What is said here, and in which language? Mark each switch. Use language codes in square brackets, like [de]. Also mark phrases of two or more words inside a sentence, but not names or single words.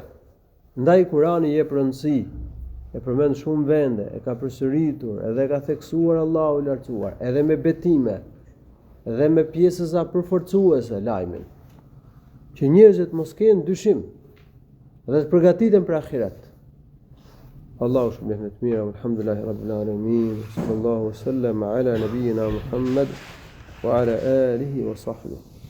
[sq] Ndaj Kurani jep rëndësi, e përmend shumë vende, e ka përsëritur, edhe ka theksuar Allahu i lartësuar, edhe me betime, edhe me pjesësa përforcuese lajmin, që njerëzit mos kenë dyshim dhe të përgatiten për ahiret. Allahu shumë të mirë, [ar] الحمد لله رب العالمين صلى الله سلم على نبينا محمد وعلى آله وصحبه.